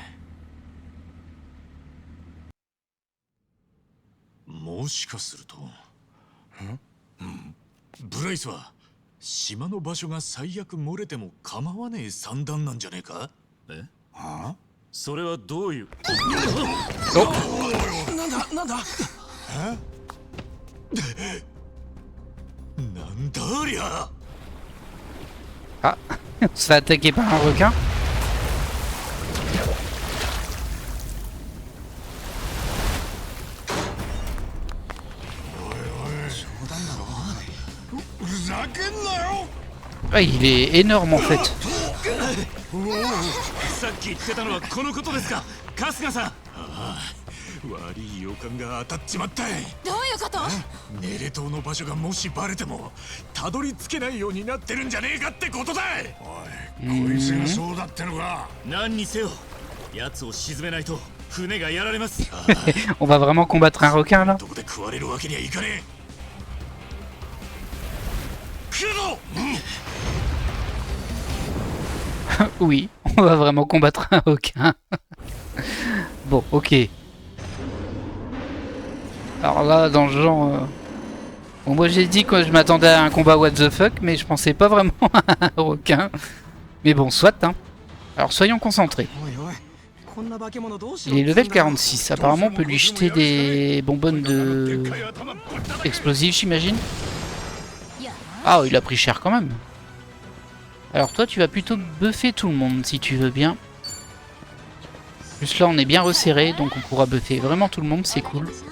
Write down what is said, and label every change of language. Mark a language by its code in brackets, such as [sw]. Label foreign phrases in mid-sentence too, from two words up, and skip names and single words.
[ja] もしかすると、ブライスは島の場所が最悪漏れても構わねえ算段なんじゃねえか。え？はあ？それはどういう？なんだなんだありゃ。 [fr] Ah, on se fait attaquer par un requin. Ah, il est énorme en fait. [ja] さっき言ってたのはこのことですか、春日さん。ああ、悪い予感が当たっちまったい。どういうこと？ネレ島の場所がもしバレてもたどり着けないようになってるんじゃねえかってことだ。おい、こいつがそうだってのか。何にせよ、奴を沈めないと船がやられます。 [fr] On va vraiment combattre un requin là? [ja] どこで食われるわけにはいかねえ。来るぞ。 [fr] Oui, on va vraiment combattre un requin. Bon, ok. Alors là, dans le genre... Bon, moi j'ai dit que je m'attendais à un combat [en] what the fuck, [fr] mais je pensais pas vraiment à un requin. Mais bon, soit, hein. Alors soyons concentrés. [ja] おいおいこんな化け物どうし [fr] Il [ja] よ [fr] est [ja] う [fr] level 46. Apparemment, on peut lui jeter des bonbonnes de... explosives, j'imagine. Ah, il a pris cher quand même. Alors toi, tu vas plutôt buffer tout le monde, si tu veux bien. Juste là, on est bien resserré, donc on pourra buffer vraiment tout le monde, c'est cool.